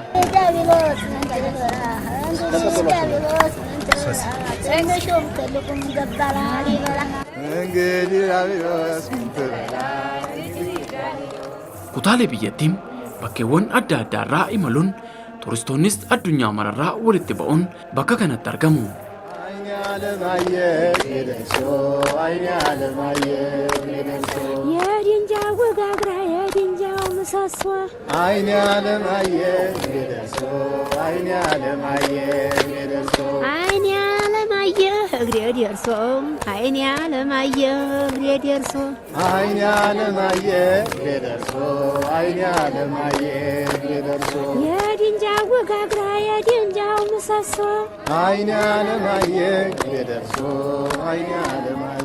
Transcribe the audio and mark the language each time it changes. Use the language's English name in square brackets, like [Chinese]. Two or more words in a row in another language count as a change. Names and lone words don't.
[Amharic] እንግዲህ ዳቢሎስ ምን ትበላ። [Oromo] Kutaalee biyyattiin bakkeewwan adda addaarraa imaluun turistoonnis addunyaa mararraa walitti ba'uun bakka kanatti argamu. [Amharic] አይኔ ዓለማየ ደርሶ አይኔ ዓለማየ እግሬ ደርሶ የድንጃው ወጋግራ የድንጃው ምሰሶ አይኔ ዓለማየ ደርሶ አይኔ ዓለማየ እግሬ ደርሶ አይኔ ዓለማየ እግሬ ደርሶ አይኔ ዓለማየ እግሬ ደርሶ አይኔ ዓለማየ ደርሶ አይኔ ዓለማየ እግሬ ደርሶ የድንጃው ወጋግራ የድንጃው ምሰሶ አይኔ ዓለማየ ደርሶ አይኔ ዓለማየ